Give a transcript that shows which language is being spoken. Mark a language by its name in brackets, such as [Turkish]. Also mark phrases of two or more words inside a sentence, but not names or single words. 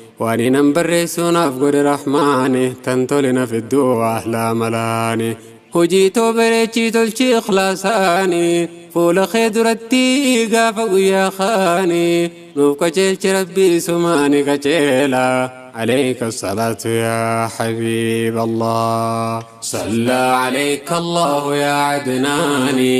[Oromo] Waan hinan barreessuu naaf godhe Rahmaani, tan tole na fidduu ahlaa malaani. Hojii too bareechii tolchi ikhlaasaani, fuula kee duratti gaafa guyyaa kaani, nuuf qajeelchi Rabbii sumaani qajeela. [Arabic] عليك الصلاة يا حبيب الله. صلى عليك الله يا عدنان